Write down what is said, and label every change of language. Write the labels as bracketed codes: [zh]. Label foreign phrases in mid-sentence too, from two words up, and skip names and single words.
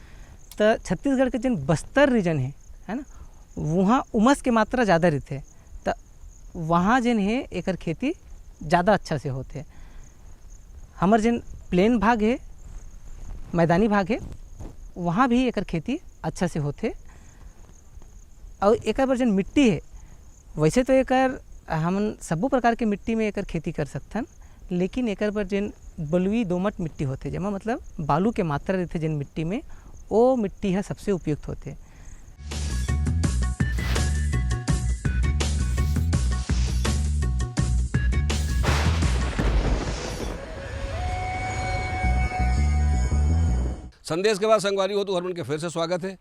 [hne] तो छत्तीसगढ़ के जन बस्तर रीजन है ना, वहाँ उमस के मात्रा ज़्यादा रहते, तो वहाँ जन है एकर खेती ज़्यादा अच्छा से होते। हमार जन प्लेन भाग है, मैदानी भाग है, वहाँ भी एकर खेती अच्छा से होते। और एकर बर जन मिट्टी है, वैसे तो एकर हम सबो प्रकार के मिट्टी में एकर खेती कर सकथन, लेकिन एकर पर जन बलुई दोमट मिट्टी होते, जमा मतलब बालू के मात्रा रहते जन मिट्टी में, वो मिट्टी है सबसे उपयुक्त होते। संदेश के बाद संगवारी हो तो हर मन के फिर से स्वागत है।